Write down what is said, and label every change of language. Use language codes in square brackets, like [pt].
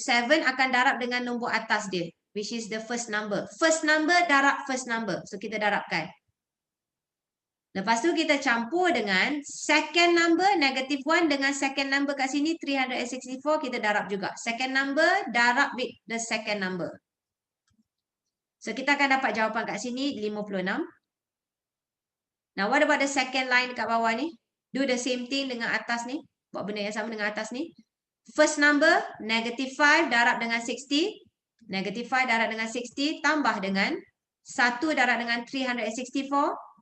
[ms] 7 akan darab dengan nombor atas dia. [en] Which is the first number. [ms] First number darab first number. So, kita darabkan. Lepas tu kita campur dengan second number, negative 1 dengan second number kat sini, 364. Kita darab juga. [en] Second number darab with the second number. [ms] So, kita akan dapat jawapan kat sini, 56. [en] Now, what about the second line [ms] dekat bawah ni? [en] Do the same thing [ms] dengan atas ni. Buat benda yang sama dengan atas ni. First number, negative 5 darab dengan 60. Negative 5 darab dengan 60. Tambah dengan 1 darab dengan 364.